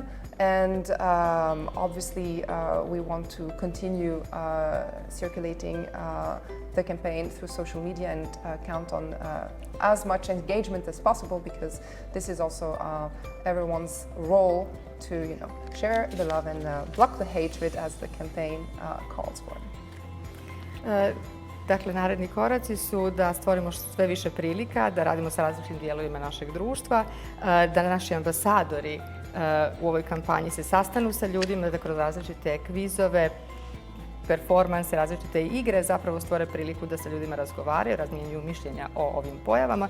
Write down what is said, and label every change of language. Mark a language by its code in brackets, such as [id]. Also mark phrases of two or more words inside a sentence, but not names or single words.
[en] And obviously we want to continue circulating the campaign through social media and count on as much engagement as possible, because this is also everyone's role to share the love and block the hatred as the campaign calls for. [bs] Dakle, naredni koraci su da stvorimo sve više prilika, da radimo sa različitim dijelovima našeg društva, da naši ambasadori u ovoj kampanji se sastanu sa ljudima, da kroz različite kvizove, performanse, različite igre zapravo stvore priliku da sa ljudima razgovaraju, razmjenjuju mišljenja o ovim pojavama.